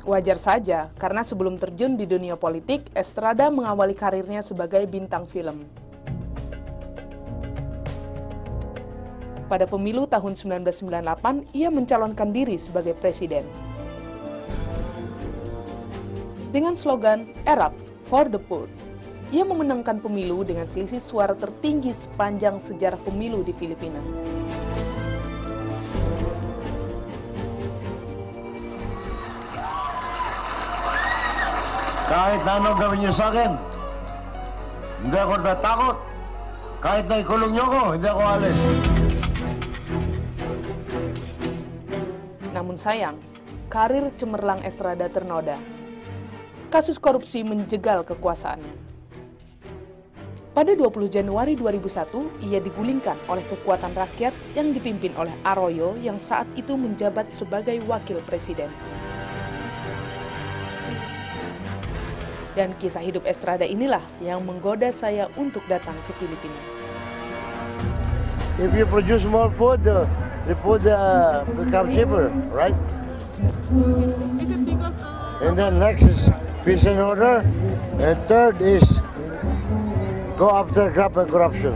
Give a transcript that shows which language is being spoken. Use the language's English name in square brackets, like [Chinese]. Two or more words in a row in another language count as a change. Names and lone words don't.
[Indonesian] Wajar saja, karena sebelum terjun di dunia politik, Estrada mengawali karirnya sebagai bintang film. Pada pemilu tahun 1998, ia mencalonkan diri sebagai presiden. Dengan slogan [English] "Arab for the Poor", [Indonesian] ia memenangkan pemilu dengan selisih suara tertinggi sepanjang sejarah pemilu di Filipina. [Filipino] Kahit na anong gawin niyo sa akin, hindi ako tatakot. Kahit na ikulong niyo ako, hindi ako alis. [Indonesian] Namun sayang, karir cemerlang Estrada ternoda. Kasus korupsi menjegal kekuasaannya. Pada 20 Januari 2001, ia digulingkan oleh kekuatan rakyat yang dipimpin oleh Arroyo yang saat itu menjabat sebagai wakil presiden. Dan kisah hidup Estrada inilah yang menggoda saya untuk datang ke Filipina. [English] If you produce more food, the food becomes cheaper, right? Is it because And then next is peace and order, and third is go after graft and corruption.